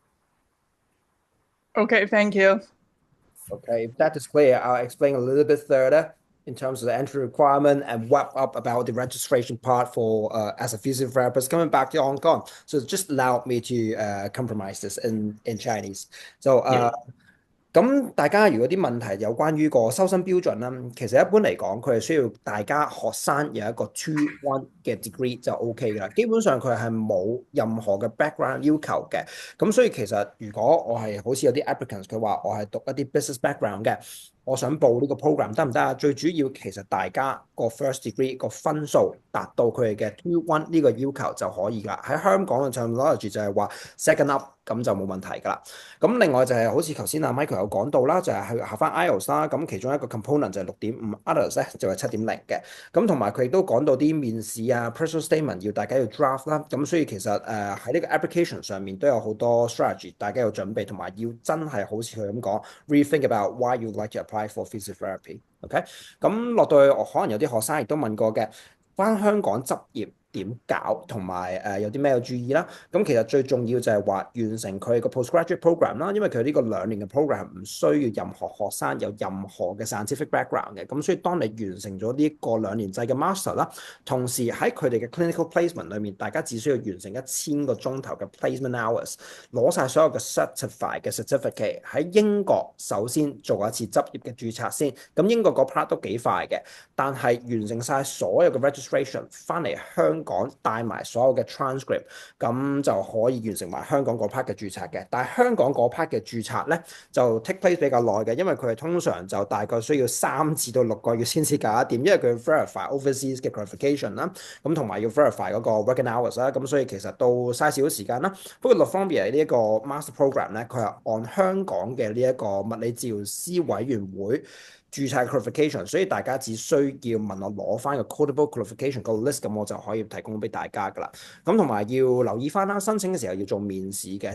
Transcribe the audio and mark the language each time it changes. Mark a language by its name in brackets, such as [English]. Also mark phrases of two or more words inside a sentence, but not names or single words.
[English] Okay, thank you. Okay, if that is clear, I'll explain a little bit further in terms of the entry requirement and wrap up about the registration part for as a physiotherapist coming back to Hong Kong. So just allow me to compromise this in Chinese. [Cantonese] So 咁大家如果啲問題有關於個收生標準啦，其實一般嚟講，佢係需要大家學生有一個 2-1 嘅 degree 就 OK 㗎啦。基本上佢係冇任何嘅 background 要求嘅。咁所以其實如果我係好似有啲 applicants 佢話我係讀一啲 [English] business background [Cantonese] 嘅，我想報呢個 program 得唔得啊？最主要其實大家個 first degree 個分數達到佢哋嘅 2-1 呢個要求就可以㗎。喺香港嘅 terminology 就係話 [English] second up [Cantonese] 咁就冇問題㗎啦。咁另外就係好似頭先阿 Michael 有講到啦，就係去考翻 IELTS 啦。咁其中一個 component 就係6.5，others 咧就係7.0嘅。咁同埋佢亦都講到啲面試啊 [English] personal statement [Cantonese] 要大家要 draft 啦。咁所以其實喺呢個 application 上面都有好多 strategy 大家要準備，同埋要真係好似佢咁講 [English] rethink about why you like to apply for physiotherapy。 [Cantonese] OK， 咁落到去可能有啲學生亦都問過嘅，翻香港執業點搞，同埋有啲咩要注意啦。咁其實最重要就係話完成佢個 [English] postgraduate program [Cantonese] 啦，因為佢呢個2年嘅 program 唔需要任何學生有任何嘅 [English] scientific background [Cantonese] 嘅。咁所以當你完成咗呢個2年制嘅 master 啦，同時喺佢哋嘅 [English] clinical placement [Cantonese] 裏面，大家只需要完成1000個鐘頭嘅 [English] placement hours， [Cantonese] 攞晒所有嘅 certified 嘅 certificate， 喺英國首先做一次執業嘅註冊先。咁英國嗰 part 都幾快嘅，但係完成晒所有嘅 registration 翻嚟香港帶埋所有嘅 transcript， 咁就可以完成埋香港嗰 part 嘅註冊嘅。但係香港嗰 part 嘅註冊咧就 [English] take place [Cantonese] 比較耐嘅，因為佢係通常就大概需要3至到6個月先至搞得掂，因為佢要 [English] verify overseas [Cantonese] 嘅 qualification 啦，咁同埋要 verify 嗰個 [English] working hours [Cantonese] 啦，咁所以其實都嘥少少時間啦。不過Northumbria呢一個 [English] master program [Cantonese] 咧，佢係按香港嘅呢一個物理治療師委員會註冊 qualification， 所以大家只需要問我攞翻個 [English] codable qualification [Cantonese] 個 list， 咁我就可以提供俾大家噶啦。咁同埋要留意翻啦，申請嘅時候要做面試嘅。